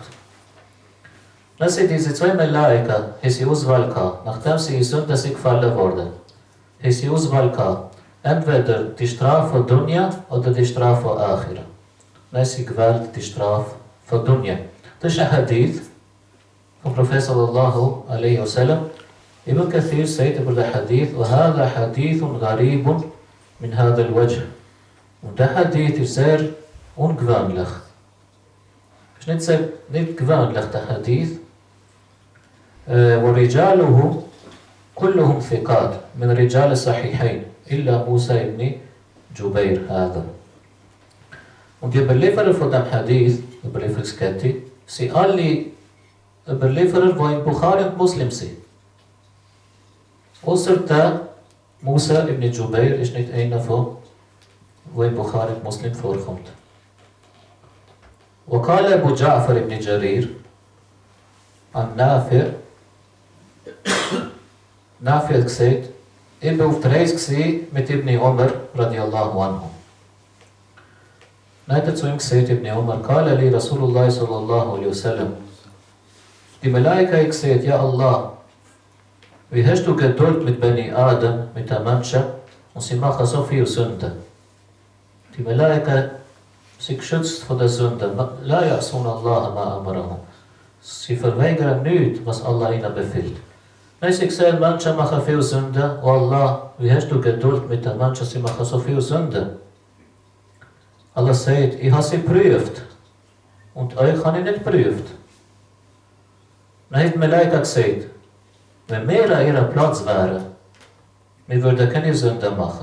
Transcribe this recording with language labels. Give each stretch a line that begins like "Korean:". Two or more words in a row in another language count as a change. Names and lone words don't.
German: Dann sind diese zwei Malaika, haben sie Auswahl gehabt, nachdem sie in Sünde gefallen wurden, haben sie Auswahl gehabt, entweder die Strafe von Dunya oder die Strafe von Akhira. Dann haben sie gewählt die Strafe von Dunya. Das ist ein Hadith vom Prophet
Arabic: صلى الله عليه وسلم.
German: Ibn Kathir sagt über den Hadith,
Arabic: وَهَذَا حَدِيثٌ غَرِيبٌ مِنْ هَذَا الْوَجْهِ.
German: Und der Hadith ist sehr ungewöhnlich. Es ist nicht gewöhnlich, der Hadith.
Arabic: ورجاله كلهم ثقات من رجال الصحيحين إلا موسى ibn Jubair هذا.
German: Und die Überlieferer von dem Hadith, Überlieferungskette, sind alle Überlieferer, die in Bukhari und Muslim sind. Außer der Musa ibn Jubair ist nicht einer von, der in Bukhari und Muslim vorkommt.
Arabic: وقال أبو جعفر بن جرير an Nafi.
German: Nafi hat gesagt, ich bin auf der Reise mit Ibn Umar
Arabic: رضي الله عنه.
German: Dann hat er zu ihm gesagt,
Arabic: ابن عمر، قال لي رسول الله صلى الله عليه وسلم.
German: Die Malaika hat gesagt,
Arabic: يا الله,
German: wie hast du Geduld mit
Arabic: بني آدم,
German: mit den Menschen, und sie machen so viel Sünde. Die Malaika sind geschützt von der Sünde.
Arabic: لا يعصون الله ما أمرهم.
German: Sie verweigern nichts, was Allah ihnen befiehlt. Wenn sie sehen, Menschen machen viel Sünde, oh Allah, wie hast du Geduld mit den Menschen, sie machen so viel Sünde. Allah sagt, ich habe sie geprüft und euch habe ich nicht geprüft. Dann hat Malaika gesagt, wenn wir an ihrem Platz wären, wir würden keine Sünde machen.